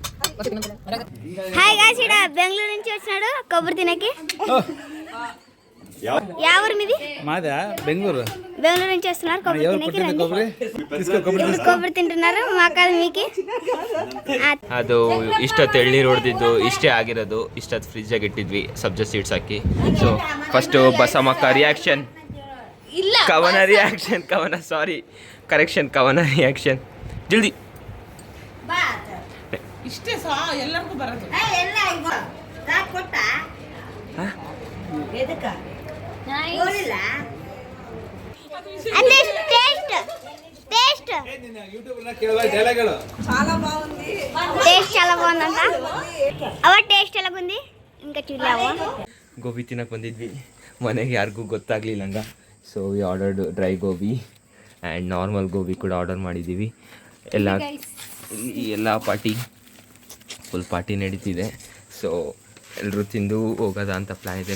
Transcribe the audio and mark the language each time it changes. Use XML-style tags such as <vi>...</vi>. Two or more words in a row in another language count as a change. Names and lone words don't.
<en>hi guys,</en> <te>ఇక్కడ బెంగళూరు నుంచి వచ్చినాడు కొబ్బరి తినకి. ఎవరు మీది మాదా బెంగళూరు బెంగళూరు నుంచి వస్తున్నారు కొబ్బరి తింటున్నారు మాకాదు మీకు</te> <kn>ಅದು ಇಷ್ಟೊತ್ತು ಎಳ್ನೀರು ಹೊಡೆದಿದ್ದು ಇಷ್ಟೇ ಆಗಿರೋದು. ಇಷ್ಟೊತ್ತು ಫ್ರಿಜ್ಜಾಗಿ ಇಟ್ಟಿದ್ವಿ ಸಬ್ಜಾ ಸೀಡ್ಸ್ ಹಾಕಿ.</kn> <en>so first</en> <kn>ಬಸಮ್ಮಕ್ಕ ರಿಯಾಕ್ಷನ್, ಕವನ ರಿಯಾಕ್ಷನ್, ಕವನ ರಿಯಾಕ್ಷನ್ ಜಲ್ದಿ. ಇಷ್ಟೇ ಎಲ್ಲರಿಗೂ ಬರೋದು.</kn> <te>చాలా బాగుందంట. అవ టేస్ట్ ఎలాగుంది ఇంకా చూడలేవా?</te> <kn>ಗೋಬಿ ತಿನ್ನಕ್ಕೆ ಬಂದಿದ್ವಿ, ಮನೆಗೆ ಯಾರಿಗೂ ಗೊತ್ತಾಗಲಿಲ್ಲ ಹಂಗ.</kn> <en>so we ordered dry gobi and normal gobi</en> <kn>ಕೂಡ ಆರ್ಡರ್ ಮಾಡಿದ್ದೀವಿ. ಎಲ್ಲ</kn> <en>full party</en> <kn>ನಡೀತಿದೆ. ಸೊ ಎಲ್ಲರೂ ತಿಂದು ಹೋಗೋದ ಅಂತ ಪ್ಲಾನ್ ಇದೆ.</kn>